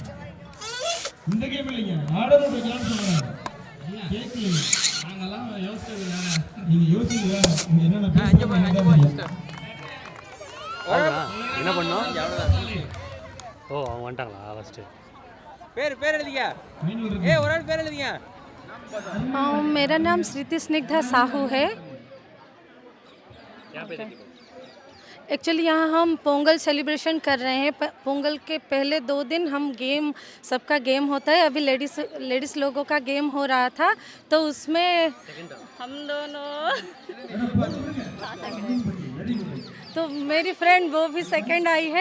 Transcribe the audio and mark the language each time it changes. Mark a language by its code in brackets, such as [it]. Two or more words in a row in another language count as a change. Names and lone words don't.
[ta] இந்த கேம் இல்லைங்க, ஆடணும் வைக்கலாம்னு சொன்னேன். கேட்கலீங்க, நாங்கெல்லாம் யோசிச்சது வேற. நீங்க யோசிச்சு வேற. நீங்க என்னென்ன என்ன பண்ணோம்? ஓ அவங்க வந்துட்டாங்களா? ஃபர்ஸ்ட் பேர் எழுதிங்க. ஒரு ஆள் பேர் எழுதிங்க. [hi] मेरा नाम श्रुति स्निग्धा साहू है। एक्चुअली यहाँ हम पोंगल सेलिब्रेशन कर रहे हैं। पोंगल के पहले 2 दिन हम गेम, सबका गेम होता है। अभी लेडीज़ लोगों का गेम हो रहा था, तो उसमें हम दोनों तो मेरी फ्रेंड वो भी सेकंड आई है।